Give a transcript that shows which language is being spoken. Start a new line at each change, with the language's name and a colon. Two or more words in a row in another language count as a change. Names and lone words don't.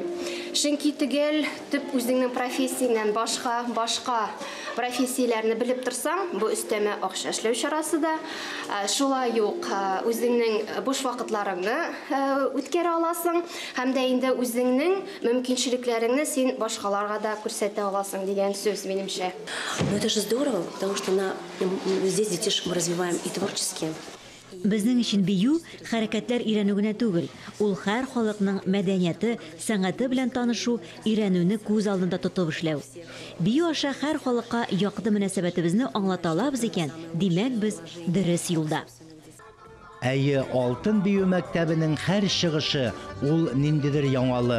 Tatar: Чөнки түгел, төп үзеңнең профессияңнан башка профессияләрне белеп торсаң, бу өстәмә акча эшләү чарасы да, шулай ук үзеңнең буш вакытларыңны үткәрә аласың, һәм дә инде үзеңнең мөмкинчелекләреңне син башкаларга да күрсәтә аласың дигән сүз минемчә.
Russian: Но это же здорово, потому что здесь детишек мы развиваем и творчески.
Tatar: Безнең өчен бию хәрәкәтләр өйрәнү генә түгел, ул һәр халыкның мәдәнияте, сәнгате белән танышу, өйрәнүне күз алдында тотып эшләү. Бию аша һәр халыкка якты мөнәсәбәтебезне аңлата алабыз икән, димәк без дөрес юлда. Әйе, алтын бию мәктәбенең һәр чыгышы ул ниндидер яңалык.